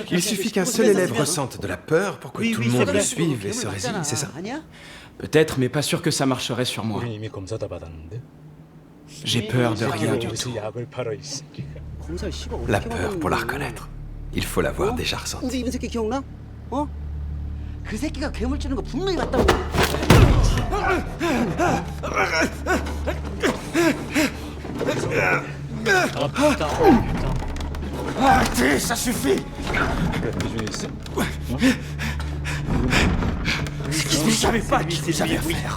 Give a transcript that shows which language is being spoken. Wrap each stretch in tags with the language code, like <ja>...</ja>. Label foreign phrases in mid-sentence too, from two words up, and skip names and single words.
<fr>Il suffit qu'un seul élève ressente de la peur pour que Oui, tout oui, le c'est monde vrai. le suive et se résigne, c'est ça? Peut-être, mais pas sûr que ça marcherait sur moi. J'ai peur de rien du tout. La peur, pour la reconnaître, il faut l'avoir déjà ressentie.</fr> <ko>그 새끼가 괴물 찌는 거 분명히 봤다고.</ko> <fr>Oh putain, oh putain. Arrêtez, ça suffit! Vous savez pas qui vous avez affaire.</fr>